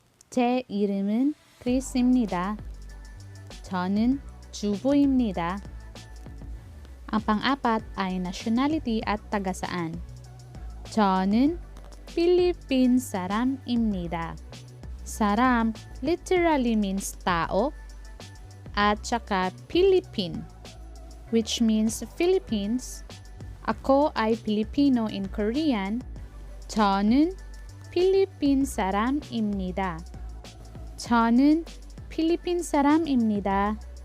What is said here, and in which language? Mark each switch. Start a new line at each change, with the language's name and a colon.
Korean: 제 이름은 크리스입니다. 저는 주부입니다.
Filipino: Ang pang-apat ay nationality at taga-saan. 저는 Philippine saram입니다.
English: Saram literally means tao at saka Philippine, which means Philippines. Ako ay Filipino in Korean. 저는
Korean: 필리핀 사람입니다. 저는 필리핀 사람입니다.